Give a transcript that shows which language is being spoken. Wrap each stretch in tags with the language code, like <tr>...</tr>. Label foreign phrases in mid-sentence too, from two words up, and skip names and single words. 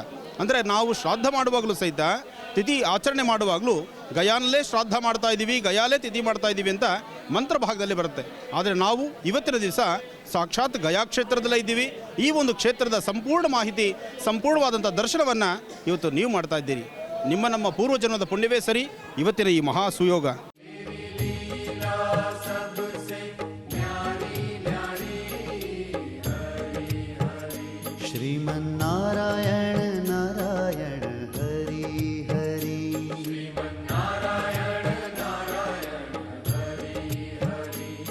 <kn>ಅಂದರೆ ನಾವು ಶ್ರಾದ್ದ ಮಾಡುವಾಗಲೂ ಸಹಿತ ತಿಥಿ ಆಚರಣೆ ಮಾಡುವಾಗಲೂ ಗಯಾನಲ್ಲೇ ಶ್ರಾದ್ದ ಮಾಡ್ತಾ ಇದ್ದೀವಿ, ಗಯಾಲೇ ತಿಥಿ ಮಾಡ್ತಾ ಇದ್ದೀವಿ ಅಂತ ಮಂತ್ರ ಭಾಗದಲ್ಲಿ ಬರುತ್ತೆ. ಆದರೆ ನಾವು ಇವತ್ತಿನ ದಿವಸ ಸಾಕ್ಷಾತ್ ಗಯಾ ಕ್ಷೇತ್ರದಲ್ಲೇ ಇದ್ದೀವಿ. ಈ ಒಂದು ಕ್ಷೇತ್ರದ ಸಂಪೂರ್ಣ ಮಾಹಿತಿ, ಸಂಪೂರ್ಣವಾದಂಥ ದರ್ಶನವನ್ನು ಇವತ್ತು ನೀವು ಮಾಡ್ತಾ ಇದ್ದೀರಿ. ನಮ್ಮ ಪೂರ್ವಜನ್ಮದ ಪುಣ್ಯವೇ ಸರಿ ಇವತ್ತಿನ ಈ ಮಹಾ ಸುಯೋಗ.</kn> <sa>श्रीमन्नारायण नारायण हरि हरि. श्रीमन्नारायण नारायण हरि हरि.</sa>